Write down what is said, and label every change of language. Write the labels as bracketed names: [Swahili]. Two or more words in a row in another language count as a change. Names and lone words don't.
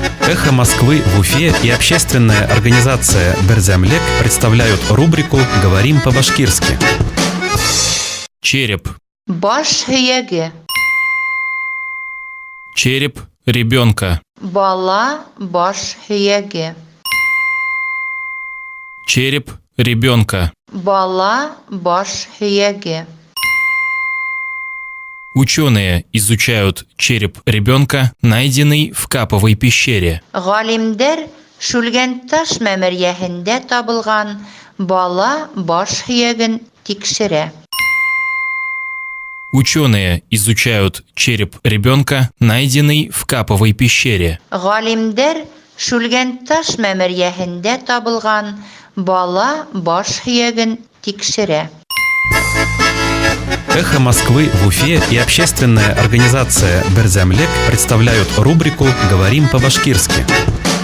[Russian] Эхо Москвы в Уфе и общественная организация Берзямлек представляют рубрику «Говорим по-башкирски». Череп. [Bashkir] Баш һөйәге. [Russian] Череп ребенка. [Bashkir] Бала баш һөйәге. [Russian] Череп ребенка. [Bashkir] Бала баш һөйәге. [Russian] Ученые изучают череп ребенка, найденный в Каповой пещере. [Bashkir] Галимдәр шүлгән таш мәмерйәһендә табылган бала баш һөйәген тикшерә. [Russian] Ученые изучают череп ребенка, найденный в Каповой пещере. [Bashkir] Галимдәр шүлгән таш мәмерйәһендә табылган бала баш һөйәген тикшерә. [Russian] Эхо Москвы в Уфе и общественная организация Берзямлек представляют рубрику «Говорим по-башкирски».